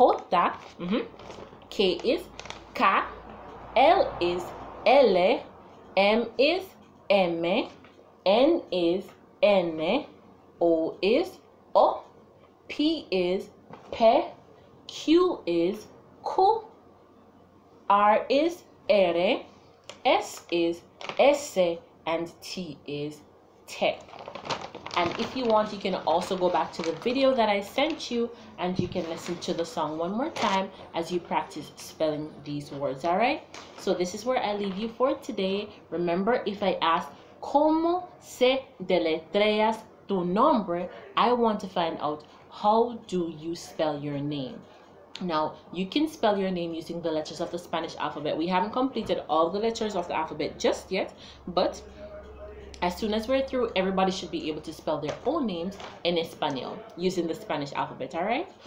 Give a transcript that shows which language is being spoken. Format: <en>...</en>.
<en>J, K is K, L is L, M is M, N is N, O is O, P is P, Q is Q, R is R, S is S, and T is T. And if you want, you can also go back to the video that I sent you and you can listen to the song one more time as you practice spelling these words, all right? So this is where I leave you for today. Remember, if I ask,</en> <es>¿Cómo se deletreas tu nombre?</es> <en>I want to find out, how do you spell your name? Now, you can spell your name using the letters of the Spanish alphabet. We haven't completed all the letters of the alphabet just yet, but as soon as we're through, everybody should be able to spell their own names in Espanol using the Spanish alphabet, all right?</en>